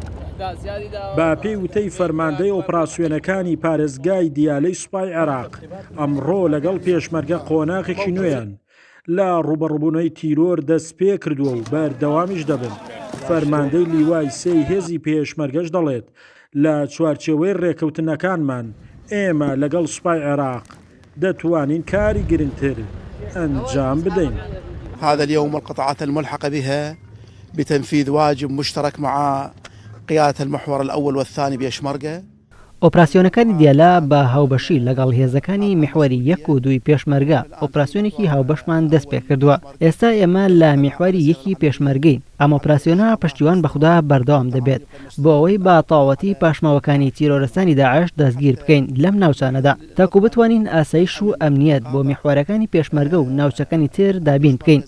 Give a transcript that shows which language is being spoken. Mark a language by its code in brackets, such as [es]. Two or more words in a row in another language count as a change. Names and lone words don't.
[ckb] بە پێی وتەی فەرماندەی ئۆپراسیۆنەکانی پارێزگای دیالەی سوپای عێراق ئەمڕۆ لەگەڵ پێشمەرگە قۆناغێکی نوێیان لە ڕوبەڕووبوونەوەی تیرۆر دەست پێ کردووە و بەردەوامیش دەبن. فەرماندەی لیوای سێی هێزی پێشمەرگەش دەڵێت لە چوارچێوەی ڕێکەوتنەکانمان ئێمە لەگەڵ سوپای عێراق دەتوانین کاری گرنگتر ئەنجام بدەین. [ar] هذا اليوم القطاعات الملحقة بها بتنفيذ واجب مشترك مع قيادة المحور الأول والثاني بيشمركة. [ckb] ئۆپراسیۆنەکانی دیالە بە هاوبەشی لەگەڵ هێزەکانی میحوەری 1 و 2 پێشمەرگە ئۆپراسیۆنێکی هاوبەشمان دەست پێ کردووە. ئێستا ئێمە لە میحوەری 1 پێشمەرگەین. ئەم ئۆپراسیۆنە پشتیوان بەخدا بەردەوام دەبێت بۆ ئەوەی با تاوەتی پاشماوەکانی تیرۆرستانی داعش دەستگیر بکەین لەم ناوچانەدا تاکو بتوانین ئاسایش و ئەمنیەت بۆ میحوەرەکانی پێشمەرگە و ناوچەکانی تر دابین بکەین.